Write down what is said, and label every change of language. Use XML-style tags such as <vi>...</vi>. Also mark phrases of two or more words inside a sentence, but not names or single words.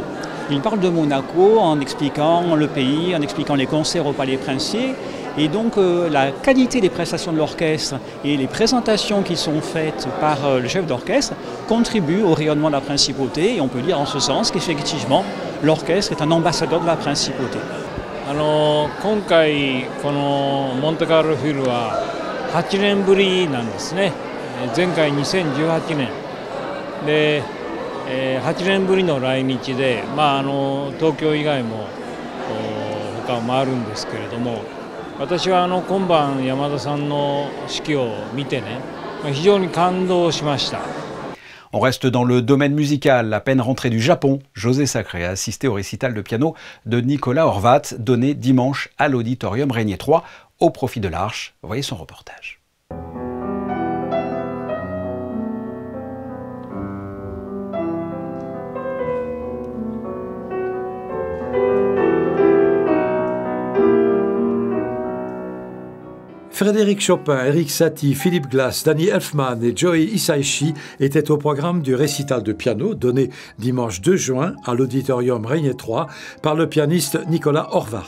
<fr>Il parle de Monaco en expliquant le pays, en expliquant les concerts au Palais Princier. Et donc la qualité des prestations de l'orchestre et les présentations qui sont faites par le chef d'orchestre contribuent au rayonnement de la principauté. Et on peut dire en ce sens qu'effectivement, l'orchestre est un ambassadeur de la principauté.</fr> <ja>今回このモンテカルロフィルは8年ぶりなんですね。前回2018年で、8年ぶりの来日で、東京以外も他もあるんですけれども、私は今晩山田さんの指揮を見てね、非常に感動しました。</ja> <fr>On reste dans le domaine musical. À peine rentré du Japon, José Sacré a assisté au récital de piano de Nicolas Horvat, donné dimanche à l'Auditorium Régnier 3 au profit de l'Arche. Voyez son reportage. Frédéric Chopin, Eric Satie, Philippe Glass, Danny Elfman et Joey Hisaishi étaient au programme du récital de piano donné dimanche 2 juin à l'Auditorium Régnier 3 par le pianiste Nicolas Horvat.</fr>